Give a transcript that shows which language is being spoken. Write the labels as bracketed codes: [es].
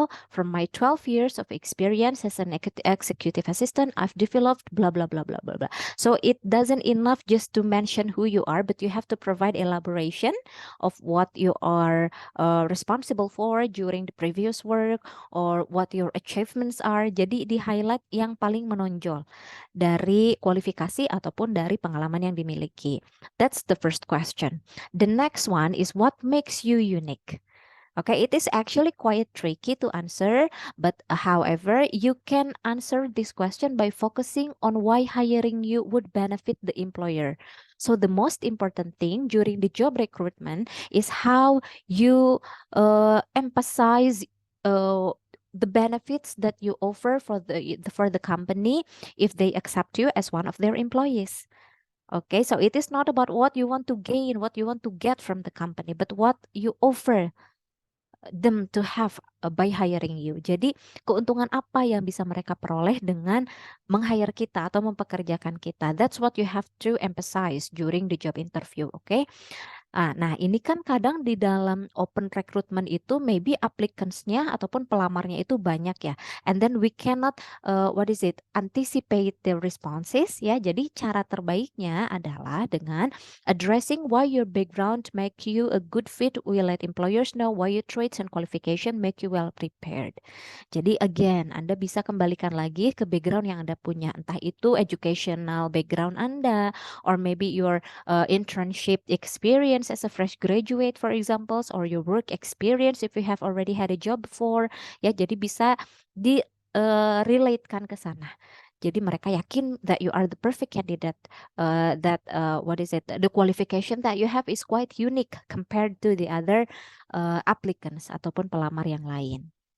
[en] From my 12 years of experience as an executive assistant, I've developed blah blah blah blah blah blah. So it doesn't enough just to mention who you are, but you have to provide elaboration of what you are responsible for during the previous work or what your achievements are. [id] Jadi di highlight yang paling menonjol dari kualifikasi ataupun dari pengalaman yang dimiliki. [en] That's the first question. The next one is what makes you unique. Okay, it is actually quite tricky to answer, but however, you can answer this question by focusing on why hiring you would benefit the employer. So the most important thing during the job recruitment is how you emphasize the benefits that you offer for the company if they accept you as one of their employees. Okay, so it is not about what you want to gain, what you want to get from the company, but what you offer them to have by hiring you. [id] Jadi keuntungan apa yang bisa mereka peroleh dengan meng-hire kita atau mempekerjakan kita. [en] That's what you have to emphasize during the job interview, okay? [id] Nah, ini kan kadang di dalam open recruitment itu maybe applicants-nya ataupun pelamarnya itu banyak ya. [en] And then we cannot anticipate the responses ya. [id] Jadi cara terbaiknya adalah dengan [en] addressing why your background make you a good fit. We let employers know why your traits and qualification make you well prepared. [id] Jadi again, Anda bisa kembalikan lagi ke background yang Anda punya. Entah itu [en] educational background Anda or maybe your internship experience as a fresh graduate, for example, or your work experience if you have already had a job before, ya. [id] Jadi bisa di relatekan ke sana. Jadi mereka yakin [en] that you are the perfect candidate. The qualification that you have is quite unique compared to the other applicants [id] ataupun pelamar yang lain.